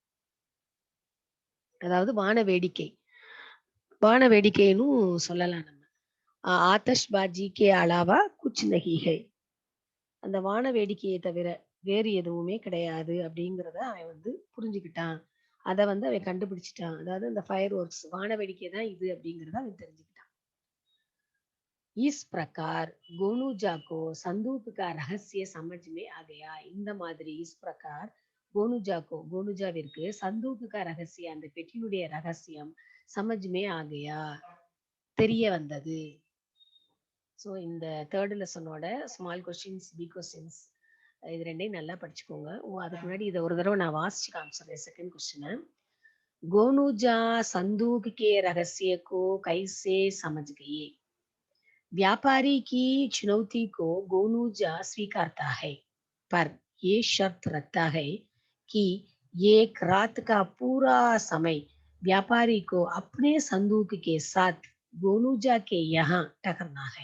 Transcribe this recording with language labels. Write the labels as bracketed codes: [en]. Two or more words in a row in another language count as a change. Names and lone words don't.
[ta] அதாவது வான வேடிக்கைன்னு சொல்லலாம் நம்ம. [hi] आतिशबाज़ी के अलावा कुछ नहीं है. [ta] அந்த வான வேடிக்கையை தவிர வேறு எதுவுமே கிடையாது அப்படிங்கிறத அவன் வந்து புரிஞ்சுக்கிட்டான். அதை வந்து அவன் கண்டுபிடிச்சிட்டான். அதாவது அந்த [en] fire works [ta] வான வேடிக்கை தான் இது அப்படிங்கிறத அவன் தெரிஞ்சுக்கிட்டான். [hi] इस प्रकार गोनूजा को संदूक का रहस्य समझ में आ गया. [ta] இந்த மாதிரி [hi] इस प्रकार [ta] கோனூஜாவிற்கு [hi] संदूक का रहस्य [ta] அந்த பெட்டியுடைய ரகசியம் [hi] समझ में आ गया [ta] தெரிய வந்தது. ஸோ இந்த [en] third lessonஓட small questions big questions [ta] இது ரெண்டையும் நல்லா படிச்சுக்கோங்க. அதுக்கு முன்னாடி இதை ஒரு தடவை நான் வாசிச்சு காமிச்சிடுறேன். [en] second questionஐ [hi] गोनूजा संदूक के रहस्य को कैसे समझ गए? व्यापारी की चुनौती को गोनूजा स्वीकारता है, पर ये शर्त रखता है कि एक रात का पूरा समय व्यापारी को अपने संदूक के साथ गोनूजा के यहाँ ठहरना है।